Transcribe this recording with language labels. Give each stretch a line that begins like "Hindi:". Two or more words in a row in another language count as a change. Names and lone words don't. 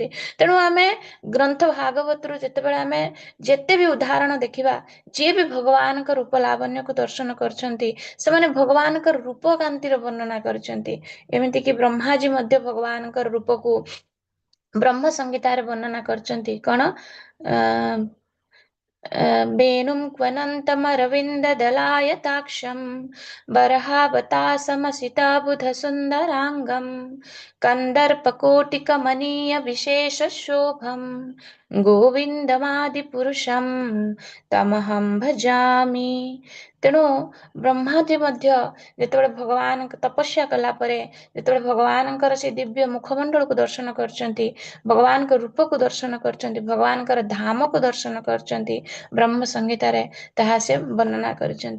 Odia: ତେଣୁ ଆମେ ଗ୍ରନ୍ଥ ଭାଗବତରୁ ଯେତେବେଳେ ଆମେ ଯେତେ ବି ଉଦାହରଣ ଦେଖିବା, ଯିଏ ବି ଭଗବାନଙ୍କ ରୂପ ଲାବଣ୍ୟକୁ ଦର୍ଶନ କରିଛନ୍ତି, ସେମାନେ ଭଗବାନଙ୍କର ରୂପ କାନ୍ତିର ବର୍ଣ୍ଣନା କରିଛନ୍ତି। ଏମିତିକି ବ୍ରହ୍ମାଜୀ ମଧ୍ୟ ଭଗବାନଙ୍କର ରୂପକୁ ବ୍ରହ୍ମ ସଂହିତାରେ ବର୍ଣ୍ଣନା କରିଛନ୍ତି। କଣ?
Sanskrit: वेणुं क्वनन्तमरविन्ददलायताक्षं बर्हावतासमसिताबुधसुन्दराङ्गं कन्दर्पकोटिकमनीयविशेषशोभं गोविन्दमादिपुरुषं तमहं भजामि।
Odia: ତେଣୁ ବ୍ରହ୍ମାଜୀ ମଧ୍ୟ ଯେତେବେଳେ ଭଗବାନଙ୍କ ତପସ୍ୟା କଲା ପରେ, ଯେତେବେଳେ ଭଗବାନଙ୍କର ସେ ଦିବ୍ୟ ମୁଖମଣ୍ଡଳକୁ ଦର୍ଶନ କରିଛନ୍ତି, ଭଗବାନଙ୍କ ରୂପକୁ ଦର୍ଶନ କରିଛନ୍ତି, ଭଗବାନଙ୍କର ଧାମକୁ ଦର୍ଶନ କରିଛନ୍ତି, ବ୍ରହ୍ମ ସଂହିତାରେ ତାହା ସେ ବର୍ଣ୍ଣନା କରିଛନ୍ତି।